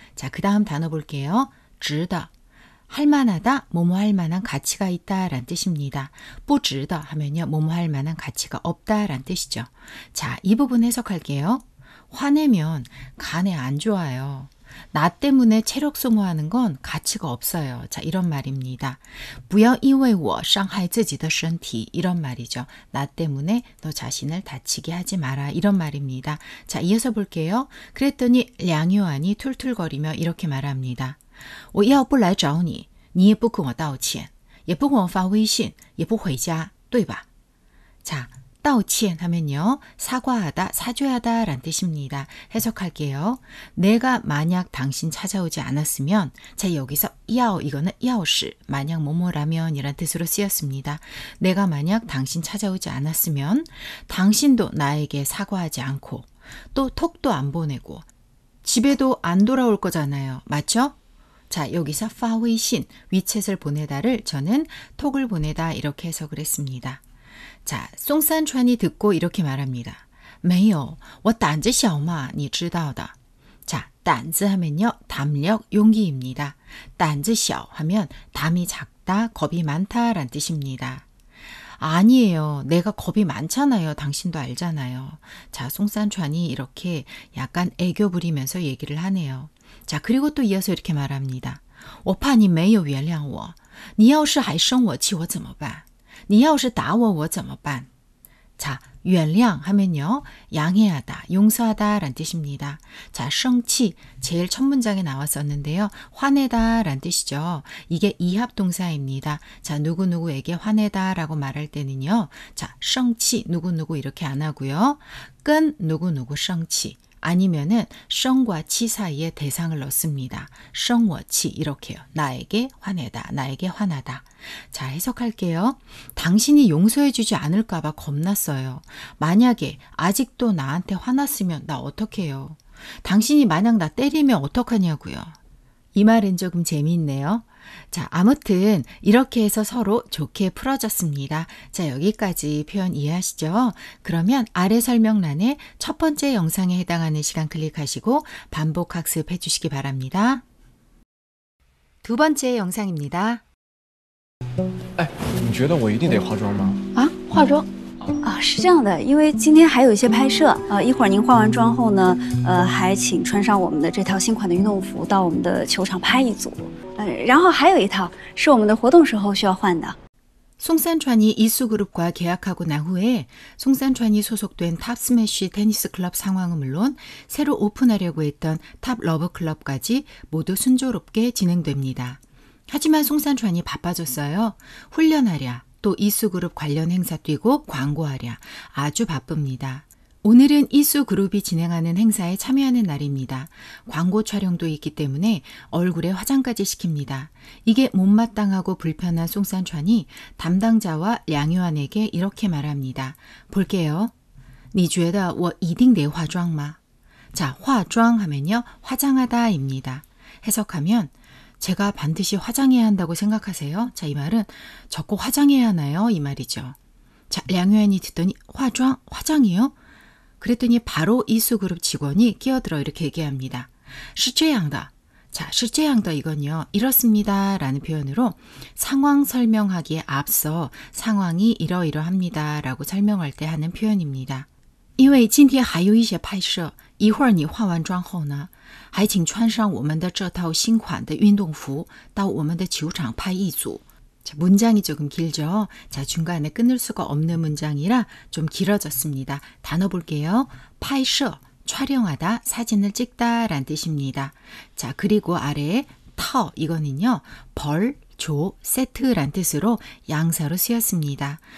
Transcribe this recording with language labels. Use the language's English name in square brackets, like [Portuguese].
[Korean] 자, 그 다음 단어 볼게요. 值得, 할만하다, 뭐뭐 할 만한 가치가 있다 란 뜻입니다. 不值得 하면요. 뭐뭐 할 만한 가치가 없다 란 뜻이죠. 자, 이 부분 해석할게요. 화내면 간에 안 좋아요. 나 때문에 체력 소모하는 건 가치가 없어요. 자, 이런 말입니다. [Chinese] 不要因为我伤害自己的身体 [Korean] 이런 말이죠. 나 때문에 너 자신을 다치게 하지 마라 이런 말입니다. 자, 이어서 볼게요. 그랬더니 량유안이 툴툴거리며 이렇게 말합니다. [Chinese] 我要不来找你,你也不跟我道歉,也不跟我发微信,也不回家,对吧? [Korean] 자, 道歉 하면요. 사과하다, 사죄하다 란 뜻입니다. 해석할게요. 내가 만약 당신 찾아오지 않았으면, 자, 여기서 要 이거는 要是 만약 뭐뭐라면 이란 뜻으로 쓰였습니다. 내가 만약 당신 찾아오지 않았으면 당신도 나에게 사과하지 않고 또 톡도 안 보내고 집에도 안 돌아올 거잖아요. 맞죠? 자, 여기서 发微信, 위챗을 보내다를 저는 톡을 보내다 이렇게 해석을 했습니다. 자, 송산천이 듣고 이렇게 말합니다. [Chinese] 没有,我胆子小嘛,你知道的. [Korean] 자, 胆子 하면요. 담력, 용기입니다. 胆子小 하면 담이 작다, 겁이 많다 란 뜻입니다. 아니에요. 내가 겁이 많잖아요. 당신도 알잖아요. 자, 송산천이 이렇게 약간 애교 부리면서 얘기를 하네요. 자, 그리고 또 이어서 이렇게 말합니다. [Chinese] 我怕你没有原谅我,你要是还生我气我怎么办? 你要是打我我怎么办? [Korean] 자, 原谅 하면요. 양해하다, 용서하다 란 뜻입니다. 자, 生气 제일 첫 문장에 나왔었는데요. 화내다 란 뜻이죠. 이게 이합동사입니다. 자, 누구누구에게 화내다 라고 말할 때는요. 자, 生气 누구누구 이렇게 안 하고요. 跟 누구누구 生气 아니면은 성과 치 사이에 대상을 넣습니다. 성워 치 이렇게요. 나에게 화내다, 나에게 화나다. 자, 해석할게요. 당신이 용서해주지 않을까 봐 겁났어요. 만약에 아직도 나한테 화났으면 나 어떡해요? 당신이 만약 나 때리면 어떡하냐고요. 이 말은 조금 재미있네요. 자, 아무튼 이렇게 해서 서로 좋게 풀어졌습니다. 자, 여기까지 표현 이해하시죠? 그러면 아래 설명란에 첫 번째 영상에 해당하는 시간 클릭하시고 반복 학습해 주시기 바랍니다. 두 번째 영상입니다. [Chinese] 哎，你觉得我一定得化妆吗？啊，化妆啊，是这样的，因为今天还有一些拍摄，一会儿您化完妆后呢，还请穿上我们的这套新款的运动服到我们的球场拍一组，然后还有一套是我们的活动时候需要换的。 [Korean] 송산찬이 이수그룹과 계약하고 난 후에 송산찬이 소속된 탑스매시 테니스 클럽 상황은 물론 새로 오픈하려고 했던 탑 러브클럽까지 모두 순조롭게 진행됩니다. 하지만 송산찬이 바빠졌어요. 훈련하랴, 또 이수그룹 관련 행사 뛰고 광고하랴 아주 바쁩니다. 오늘은 이수그룹이 진행하는 행사에 참여하는 날입니다. 광고 촬영도 있기 때문에 얼굴에 화장까지 시킵니다. 이게 못마땅하고 불편한 송산찬이 담당자와 량유안에게 이렇게 말합니다. 볼게요. [Chinese] 你觉得我一定得化妆吗? [Korean] 자, 化妆 하면요. 화장하다입니다. 해석하면 제가 반드시 화장해야 한다고 생각하세요? 자, 이 말은 저 꼭 화장해야 하나요? 이 말이죠. 자, 량유안이 듣더니 화장이요? 그랬더니 바로 이수그룹 직원이 끼어들어 이렇게 얘기합니다. [Chinese] 是这样的.자, 是这样的 [Korean] 이건요. 이렇습니다 라는 표현으로 상황 설명하기에 앞서 상황이 이러이러합니다 라고 설명할 때 하는 표현입니다. [Chinese] 因为今天还有一些拍摄，一会儿你化完妆后呢，还请穿上我们的这套新款的运动服到我们的球场拍一组。 [Korean] 자, 문장이 조금 길죠? 자, 중간에 끊을 수가 없는 문장이라 좀 길어졌습니다. 단어 볼게요. 拍摄, 촬영하다, 사진을 찍다 라는 뜻입니다. 자, 그리고 아래에 터, 이거는요. 벌, 조, 세트란 뜻으로 양사로 쓰였습니다.